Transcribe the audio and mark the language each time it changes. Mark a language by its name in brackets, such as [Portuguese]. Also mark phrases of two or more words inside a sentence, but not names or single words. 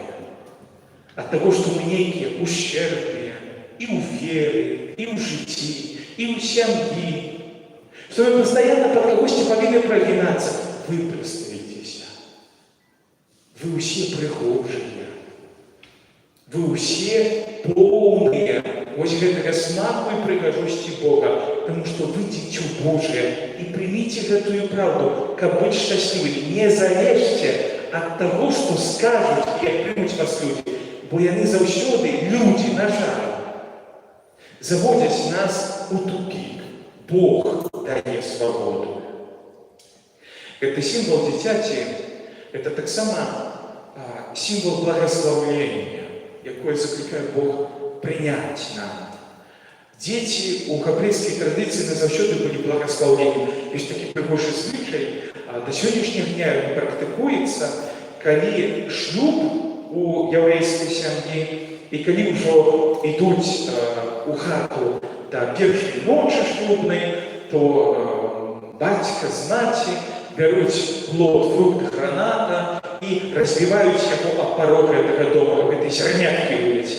[Russian] От того, что мы некие ущербные и у веры, и у житии, и у семьи. Что вы постоянно под когось повинны прогинаться. Вы проставитесь. Вы все прихожие. Вы все полные. Вот [Belarusian] гэтага смаку и пригожости [Russian] Бога. Потому что вы дитё Божие. И примите эту правду, как быть счастливым. Не залежьте от того, что скажут, как примут вас люди. [Belarusian] Бо яны заўсёды, [Russian] люди, на жаль, заводят нас у тупик. Бог дает свободу. Это символ дитяти, это [Belarusian] так само [Russian] символ благословения, [Belarusian] якое закликает Бог прыняць нават. Дзеці ў габрэйскай традыцыі назаўсёды былі благаслаўлены. Ёсць такі прыгожы звычай, да сённяшняга дня ён практыкуецца, калі шлюб у яўрэйскай сям'і і калі ўжо ідуць у хату да першай ночы шлюбнай, то бацька з маці бяруць плод, фрукт граната і развіваюць яго аб парог гэтага дома, гэтай зярняткі вуліцы.